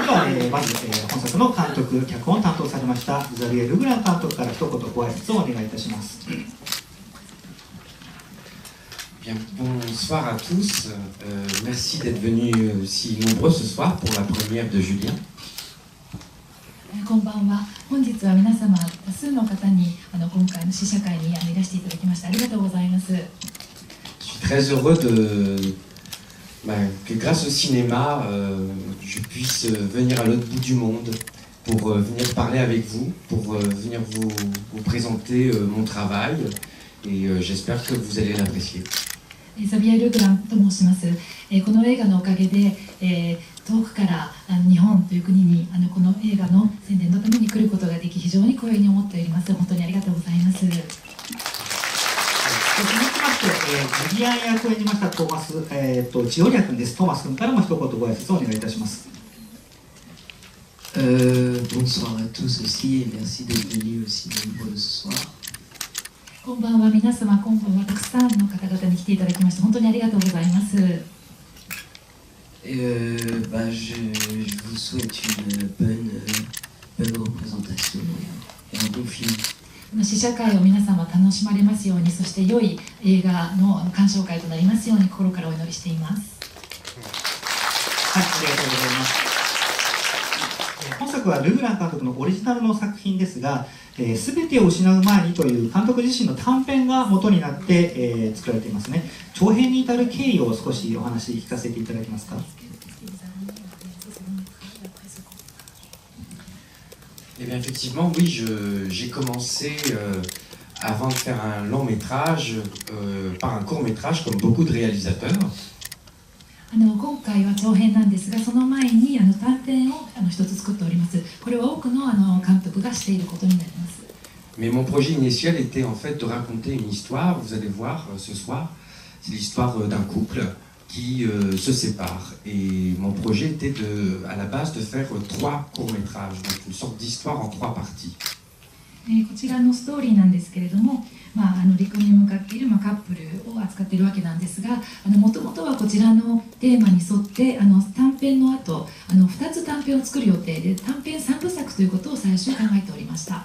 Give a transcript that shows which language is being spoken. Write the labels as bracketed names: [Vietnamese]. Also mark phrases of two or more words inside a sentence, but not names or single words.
[Japanese] まず、本作の監督、脚本を担当されましたザビエル・ルグラン監督から一言ご挨拶をお願いいたします。 [French] Bien, bonsoir à tous. Merci d'être venus si nombreux ce soir pour la première de Julien. [Japanese] こんばんは。本日は皆様多数の方に今回の試写会にいらしていただきましてありがとうございます。 [French] Je suis très heureux que grâce au cinéma, je puisse venir à l'autre bout du monde pour venir parler avec vous, pour venir vous présenter mon travail et j'espère que vous allez l'apprécier. [Japanese] ザビエル・ルグランと申します。この映画のおかげで、遠くから日本という国にこの映画の宣伝のために来ることができ非常に光栄に思っております。本当にありがとうございます。続きまして、ジュリアン役を演じましたトーマス、ジオリア君です。トーマス君からも一言ご挨拶をお願いいたします。 [French] Bonsoir à tous aussi et merci d'être venus aussi nombreux ce soir. [Japanese] こんばんは皆様、今晩はたくさんの方々に来ていただきまして本当にありがとうございます。 [French] Je vous souhaite une bonne représentation et un bon film. [Japanese] 試写会を皆様楽しまれますように、そして良い映画の鑑賞会となりますように心からお祈りしています。はい、ありがとうございます。本作はルグラン監督のオリジナルの作品ですが、すべてを失う前にという監督自身の短編が元になって、作られていますね。長編に至る経緯を少しお話聞かせていただけますか。 [French] Eh bien, effectivement, oui, j'ai commencé avant de faire un long métrage par un court métrage, comme beaucoup de réalisateurs. [Japanese] 今回は長編なんですが、その前に短編を一つ作っております。これは多くの監督がしていることになります。 [French] Mais mon projet initial était en fait de raconter une histoire, vous allez voir ce soir, c'est l'histoire d'un couple qui se sépare. Et mon projet était à la base de faire 3 courts-métrages, donc une sorte d'histoire en 3 parties. [Japanese] こちらのストーリーなんですけれども、離婚に向かっているカップルを扱っているわけなんですが、もともとはこちらのテーマに沿って短編の後2つ短編を作る予定で、短編3部作ということを最初考えておりました。